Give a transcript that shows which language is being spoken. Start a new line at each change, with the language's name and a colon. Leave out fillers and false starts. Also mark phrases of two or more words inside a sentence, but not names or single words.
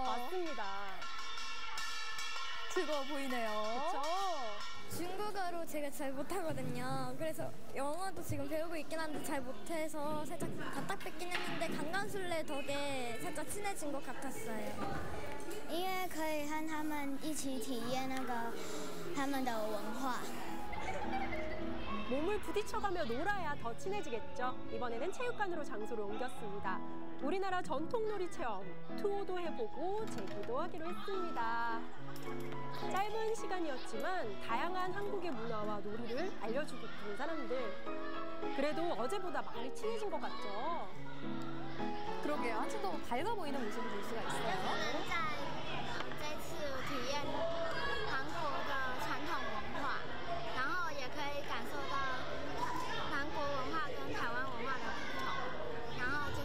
Korean: 맞습니다. 즐거워 보이네요. 그렇죠. 중국어로 제가 잘 못하거든요. 그래서 영어도 지금 배우고 있긴 한데 잘 못해서 살짝 답답했긴 했는데 강강술래 덕에 살짝 친해진 것 같았어요.
Chinese: 因为可以和他们一起体验那个他们的文化。
Korean: 몸을 부딪혀가며 놀아야 더 친해지겠죠. 이번에는 체육관으로 장소를 옮겼습니다. 우리나라 전통놀이 체험, 투어도 해보고 제기도 하기로 했습니다. 짧은 시간이었지만 다양한 한국의 문화와 놀이를 알려주고 있는 사람들. 그래도 어제보다 많이 친해진 것 같죠? 그러게요. 한층 더 밝아 보이는 모습을 볼 수가 있어요.
Chinese: 这次体验韩国的传统文化，然后也可以感受到韩国文化跟台湾文化的不同，然后